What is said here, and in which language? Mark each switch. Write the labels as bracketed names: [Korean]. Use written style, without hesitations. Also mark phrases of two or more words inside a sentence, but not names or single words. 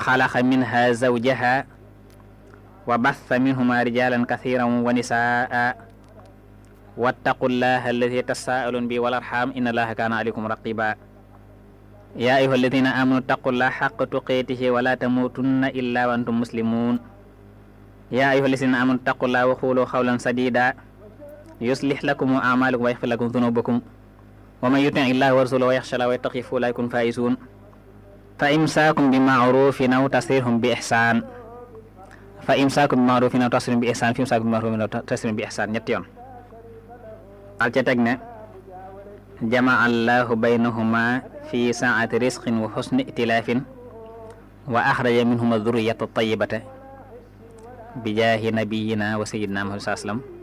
[Arabic] خلق منها زوجها وبث منهما رجالا كثيرا ونساء واتقوا الله الذي تساءلون به والأرحام إن الله كان عليكم رقيبا يا أيها الذين آمنوا اتقوا الله حق تقاته ولا تموتن إلا وأنتم مسلمون يا أيها الذين آمنوا اتقوا الله وقولوا قولا سديدا يصلح لكم أعمالكم ويغفر لكم ذنوبكم ومن يطع الله ورسوله ويخش الله ويتقه فأولئك هم الفائزون فإمساك بمعروف أو تسريح بإحسان فإمساك بمعروف أو تسريح بإحسان في إمساك بمعروف أو تسريح بإحسان fa imsaakum bi ma'rufin aw tasrihum bi ihsaan fi imsaakum bi ma'rufin aw tasrihum bi ihsaan [Wolof] ñetti yoon al ca teg ne [Arabic] جمع الله بينهما في ساعة رزق وحسن ائتلاف وأخرج منهما ذرية طيبة بجاه نبينا وسيدنا محمد سلم